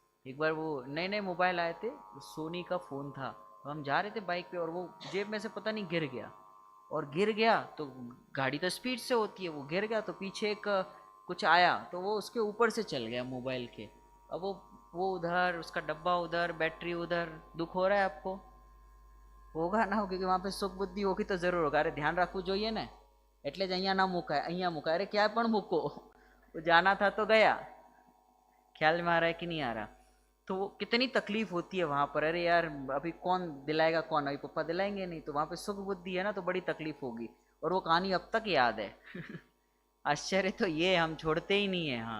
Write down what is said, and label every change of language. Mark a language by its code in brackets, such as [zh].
[hi] एक बार वो नए नए मोबाइल आए थे, सोनी का फ़ोन था, तो हम जा रहे थे बाइक पे और वो जेब में से पता नहीं गिर गया, और गिर गया तो गाड़ी तो स्पीड से होती है, वो गिर गया तो पीछे एक कुछ आया तो वो उसके ऊपर से चल गया मोबाइल के। अब वो उधर, उसका डब्बा उधर, बैटरी उधर। दुख हो रहा है आपको? होगा ना, क्योंकि वहाँ पे सुख बुद्धि होगी तो ज़रूर होगा। [gu] अरे ध्यान રાખવું જોઈએ ને, એટલે જ અહીંયા ના મુકાય, અહીંયા મુકાય। [hi] अरे क्या [gu] પણ મૂકો, [hi] वो जाना था तो गया। ख्याल में आ रहा है कि नहीं आ रहा? तो वो कितनी तकलीफ होती है वहाँ पर। अरे यार अभी कौन दिलाएगा, कौन, अभी पापा दिलाएंगे नहीं, तो वहाँ पे सुख बुद्धि है ना तो बड़ी तकलीफ होगी। और वो कहानी अब तक याद है। आश्चर्य तो ये हम छोड़ते ही नहीं है।